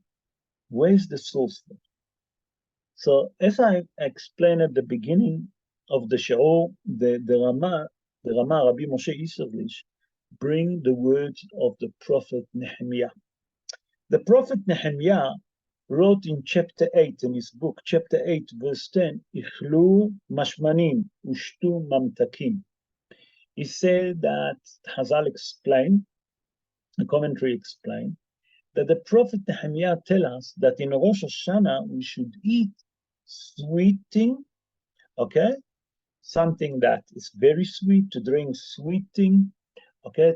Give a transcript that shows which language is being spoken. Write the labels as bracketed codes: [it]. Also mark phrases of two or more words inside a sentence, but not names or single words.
[en] Where's the source for it? So as I explained at the beginning of the show, the Rama, Rabbi Moshe Isserlich, bring the words of the prophet Nehemiah. The prophet Nehemiah wrote in chapter 8 in his book, chapter 8, verse 10, [he] אכלו משמנים ושתו ממתקים. [en] He said that Hazal explained, the commentary explained, that the prophet Nehemiah tells us that in Rosh Hashanah we should eat sweet thing, okay? Something that is very sweet, to drink sweet thing, okay?